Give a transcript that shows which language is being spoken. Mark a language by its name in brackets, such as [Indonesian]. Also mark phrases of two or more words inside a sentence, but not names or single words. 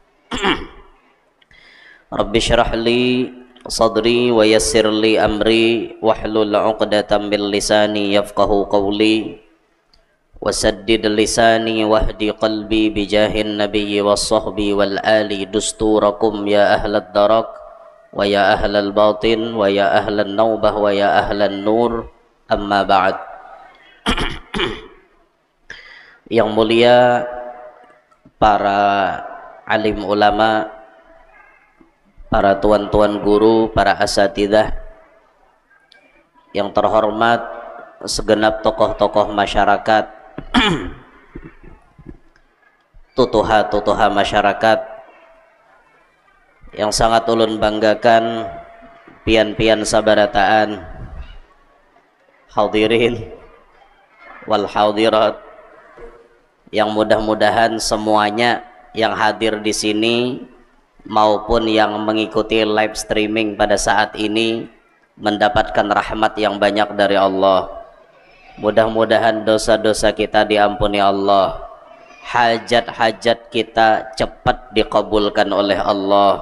[Arabic] رب اشرح لي صدري ويسر لي أمري واحلل عقدة من لساني يفقه قولي وسدد لساني واهدي قلبي بجاه النبي والصحب والآل دستوركم يا أهل الدرك ويا أهل الباطن ويا أهل النوبة ويا أهل النور أما بعد. [Indonesian] Yang mulia para alim ulama, para tuan-tuan guru, para asatidzah, yang terhormat segenap tokoh-tokoh masyarakat, [Banjar] tutuha-tutuha masyarakat yang sangat ulun banggakan, pian-pian sabarataan, [Arabic] الحاضرين والحاضرات, [Banjar] yang mudah-mudahan semuanya yang hadir di sini maupun yang mengikuti [English] live streaming [Banjar] pada saat ini mendapatkan rahmat yang banyak dari Allah. [Indonesian] Mudah-mudahan dosa-dosa kita diampuni Allah, hajat-hajat kita cepat dikabulkan oleh Allah.